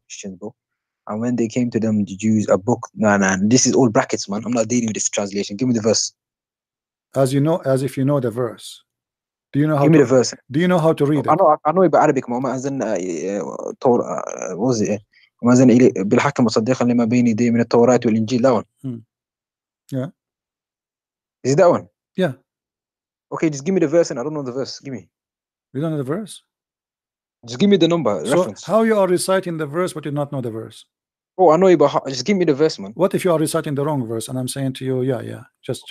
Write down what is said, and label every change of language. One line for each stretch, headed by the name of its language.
English: Christians, bro. And when they came to them, the Jews, a book. Nah, this is all brackets, man. I'm not dealing with this translation. Give me the verse. As if you know the verse. Do you know how? Give me the verse. Do you know how to read it? I know Arabic.
Arabic: ما أذن
English: what was it?
Arabic: وما أذن بالحق مصدقا لما بين يديه من التوراة والإنجيل.
English: That one. Yeah. Is it that one? Yeah. Okay, just give me the verse, and I don't know the verse. Give me. You don't know the verse? Just give me the number. So reference. How you are reciting the verse but you not know the verse? Oh, I know you, but just give me the verse, man. What if you are reciting the wrong verse and I'm saying to you, yeah, just